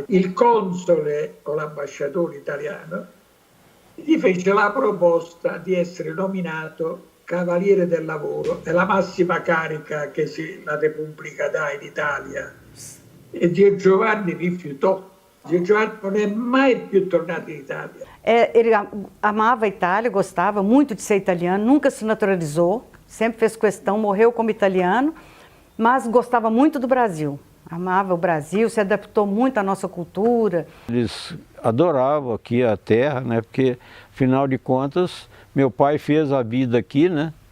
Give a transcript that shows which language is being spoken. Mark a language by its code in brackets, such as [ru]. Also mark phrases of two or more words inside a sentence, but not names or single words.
[it] Il console o l'ambasciatore italiano gli fece la proposta di essere nominato Cavaliere del Lavoro, è la massima carica che la Repubblica dà in Italia. E Gio Giovanni rifiutò. Gio Giovanni non è mai più tornato in Italia. [pt] Ele amava a Itália, gostava muito de ser italiano, nunca se naturalizou, sempre fez questão, morreu como italiano, mas gostava muito do Brasil. Amava o Brasil, se adaptou muito à nossa cultura. Eles adoravam aqui a terra, né? Porque, afinal de contas, meu pai fez a vida aqui, né?